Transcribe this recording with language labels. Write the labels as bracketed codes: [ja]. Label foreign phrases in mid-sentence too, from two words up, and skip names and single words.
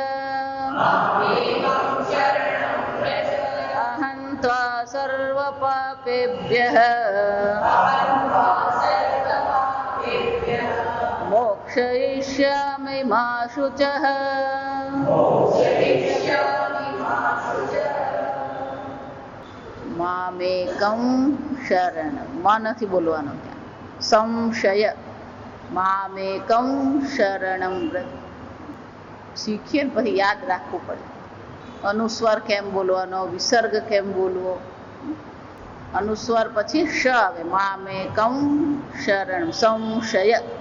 [sa] अहं त्वा सर्वपापेभ्यः मोक्षयिष्यामि मा शुचः। मामेकं शरणं [gu] માં નથી બોલવાનું, ત્યાં સંશય [sa] मामेकं शरणं व्रज [gu] શીખીએ ને પછી યાદ રાખવું પડે. અનુસ્વાર કેમ બોલવાનો, વિસર્ગ કેમ બોલવો. અનુસ્વાર પછી શ આવે. [sa] मामेकं शरण [gu] સંશય.